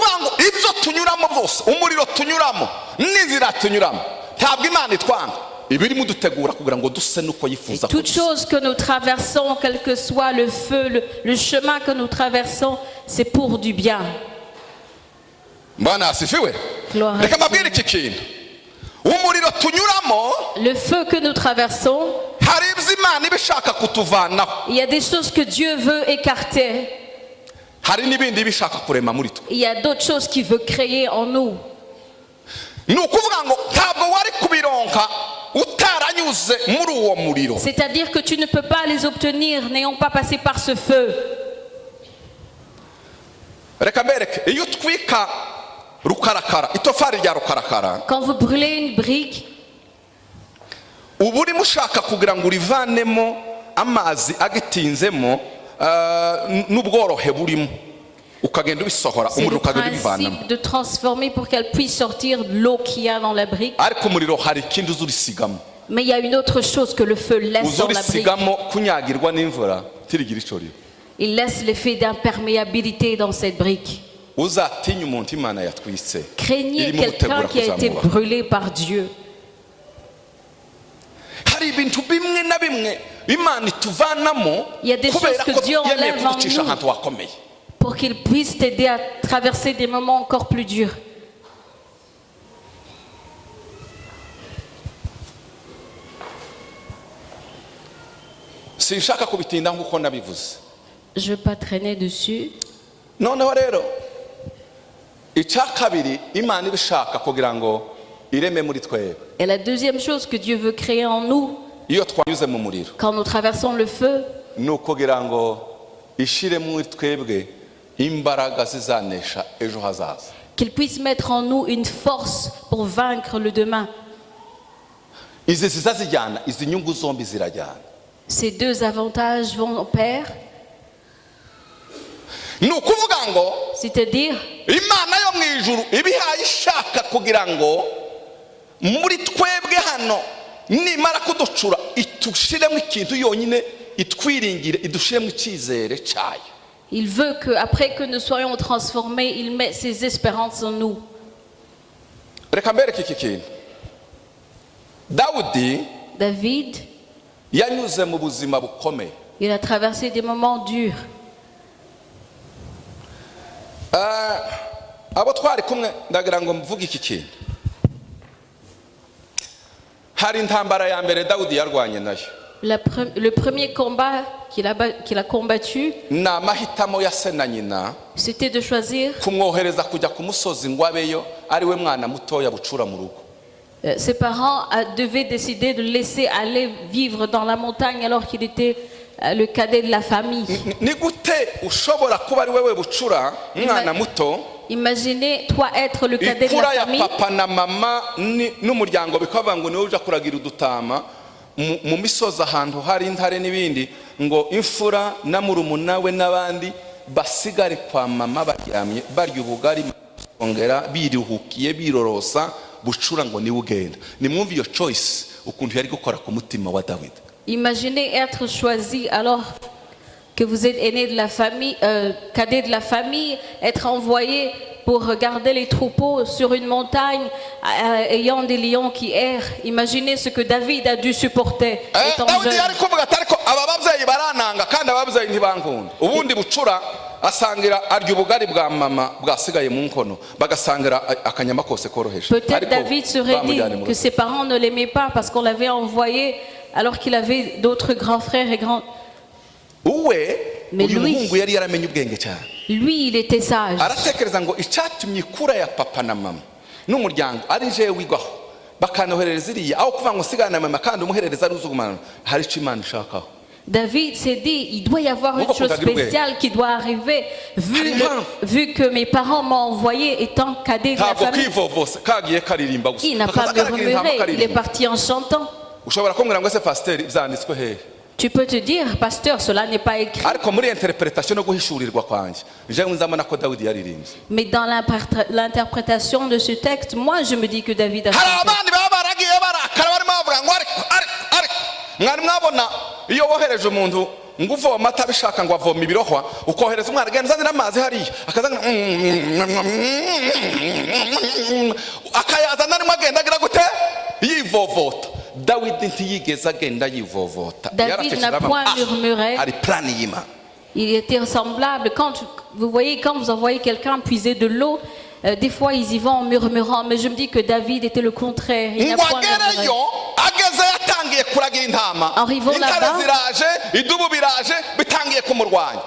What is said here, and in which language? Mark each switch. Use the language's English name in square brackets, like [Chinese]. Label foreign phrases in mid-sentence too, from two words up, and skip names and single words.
[French] Et toute chose que nous traversons, quel que soit le feu, le chemin que nous traversons, c'est pour du bien. Gloire à Dieu. Le feu que nous traversons, [Kinyarwanda] Imana iba ishaka kutuvanaho, [French] Il y a des choses que Dieu veut écarter. [Kinyarwanda] hari n'ibindi iba ishaka kurema muri twe. [French] Il y a d'autres choses qu'il veut créer en nous. [Kinyarwanda] Ni ukuvuga ngo ntabwo wari kubironka utaranyuze muri uwo muriro. [French] C'est-à-dire que tu ne peux pas les obtenir n'ayant pas passé par ce feu. [Kinyarwanda] Reka mbereke, iyo utwika rukarakara, itofari rya rukarakara, [French] Quand vous brûlez une brique, [Kinyarwanda] uba urimo ushaka kugira ngo urivanemo amazi agitinzemo n'ubworohe burimo, ukagenda ubisohora, [French] c'est [Kinyarwanda] umuriro [French] le [Kinyarwanda] ukagenda ubivanamo. [French] principe de transformer pour qu'elle puisse sortir de l'eau qu'il y a dans la brique. [Kinyarwanda] Ariko umuriro hari ikindi uza urisigamo, [French] Mais il y a une autre chose que le feu laisse [Kinyarwanda] uza [French] dans la brique. [Kinyarwanda] urisigamo kunyagirwa n'imvura ntirigira icyo riba. [French] Il laisse l'effet d'imperméabilité dans cette brique. [Kinyarwanda] Uzatinya umuntu Imana yatwitse [French] Craignez [Kinyarwanda] irimo [French] quelqu'un [Kinyarwanda] gutegura [French] qui a été [Kinyarwanda] kuzamubaho. [French] brûlé par Dieu. [Kinyarwanda] Hari ibintu bimwe na bimwe Imana ituvanamo [French] Il y a des [Kinyarwanda] kubera [French] choses que [Kinyarwanda] ko [French] Dieu [Kinyarwanda] yemeye [French] enlève en [Kinyarwanda] kuducisha [French] nous. [Kinyarwanda] ahantu hakomeye. [French] Pour qu'il puisse t'aider à traverser des moments encore plus durs. [Kinyarwanda] Sinshaka kubitinda nk'uko nabivuze. [French] Je ne veux pas traîner dessus. [Kinyarwanda] Noneho rero icya kabiri Imana ibishaka kugira ngo ireme muri twebwe, [French] Et la deuxième chose que Dieu veut créer en nous, [Kinyarwanda] iyo twanyuze mu muriro, [French] quand nous traversons le feu, [Kinyarwanda] ni ukugira ngo ishire muri twebwe imbaraga zizanesha ejo hazaza. [French] qu'il puisse mettre en nous une force pour vaincre le demain. [Kinyarwanda] Izi ziza zijyana, izi nyungu zombi zirajyana. [French] Ces deux avantages vont en pair, [Kinyarwanda] Ni ukuvuga ngo [French] c'est-à-dire [Kinyarwanda] Imana yo mu ijuru ibihaye ishaka kugira ngo muri twebwe hano nimara kuducura itushiremo ikintu yonyine, itwiringire, idushiremo icyizere cyayo. [French] il veut qu'après que nous soyons transformés, il met ses espérances en nous. [Kinyarwanda] Reka mbereke iki kintu. Dawudi [French] David, [Kinyarwanda] yanyuze mu buzima bukomeye. [French] il a traversé des moments durs. [Kinyarwanda] Abo twari kumwe ndagira ngo mvuge iki kintu. Hari intambara ya mbere Dawudi yarwanye nayo, [French] Le premier combat qu'il a combattu, [Kinyarwanda] ni amahitamo ya se na nyina [French] c'était de choisir. [Kinyarwanda] kumwohereza kujya ku musozi ngo abeyo ari we mwana mutoya bucura mu rugo. [French] Ses parents devaient décider de le laisser aller vivre dans la montagne alors qu'il était le cadet de la famille. [Kinyarwanda] Ni gute ushobora kuba ari wewe bucura mwana muto, [French] Imaginez toi être le cadet de la [Kinyarwanda] ikura ya [French] famille [Kinyarwanda] papa na mama n'umuryango bikavuga ngo niwe uja kuragira udutama mu misozi ahantu hari intare n'ibindi, ngo imfura na murumuna we n'abandi basigare kwa mama baryamye barya ubugari bongera biruhukiye birorosa, bucura ngo niwe ugenda. Nimwumve iyo choice ukuntu yari gukora ku mutima wa Dawidi. [French] Imaginez être choisi alors que vous êtes aîné de la famille, cadet de la famille, être envoyé pour regarder les troupeaux sur une montagne ayant des lions qui errent. Imaginez ce que David a dû supporter étant [Kinyarwanda] Dawidi [French] jeune. [Kinyarwanda] yari kuvuga ati ariko aba babyeyi barananga kandi ababyeyi ntibankunda. Ubundi bucura asangira arya ubugari bwa mama bwasigaye mu nkono, bagasangira akanyama kose koroheje. [French] Peut-être David serait dit que ses parents ne l'aimaient pas parce qu'on l'avait envoyé alors qu'il avait d'autres grands frères et grands. Mais [Kinyarwanda] uyu [French] lui, [Kinyarwanda] muhungu yari yaramenye ubwenge cyane. [French] lui, il était sage. [Kinyarwanda] Aratekereza ngo icyatumye ikura ya papa na mama n'umuryango ari jewe wigwaho bakanoherereza iriya aho kuvuga ngo sigana na mama kandi umuherereza ari uzugumana, hari icyo Imana ishakaho. [French] David s'est dit, il doit y avoir une chose spéciale qui doit arriver vu que mes parents m'ont envoyé étant cadet de la [Kinyarwanda] Ntabwo [French] famille. [Kinyarwanda] kivovose kagiye karirimba gusa. [French] Il n'a pas murmuré, il est parti en chantant. [Kinyarwanda] Ushobora kumbwira ngo ese pasiteri byanditswe hehe? [French] Tu peux te dire, pasteur, cela n'est pas écrit. [Kinyarwanda] Ariko muri interpretation no guhishurirwa kwanje jewe nzabona ko Dawidi yaririmbye. [French] Mais dans l'interprétation de ce texte, moi je me dis que David a [Kinyarwanda] Hari [French] chanté. [Kinyarwanda] abandi baba baragiye barakara barimo bavuga ngo ariko mwari mwabona iyo wohereje umuntu ngo uvoma atabishaka ngo avoma ibirohwa, ukohereza umwana agenda azanira amazi hariya akazana akayazana arimo agenda agira gute yivovota. Dawidi ntiyigeze agenda yivovota. [French] David n'a point murmuré. [Kinyarwanda] Hari plan y'Imana. [French] Il était semblable. Quand vous envoyez quelqu'un puiser de l'eau, des fois ils y vont en murmurant. Mais je me dis que David était le contraire. Il n'a point murmuré. [Kinyarwanda] ageze yatangiye kuragira intama, [French] Arrivons [Kinyarwanda] intare [French] là-bas. [Kinyarwanda] ziraje, idubu biraje, bitangiye kumurwanya.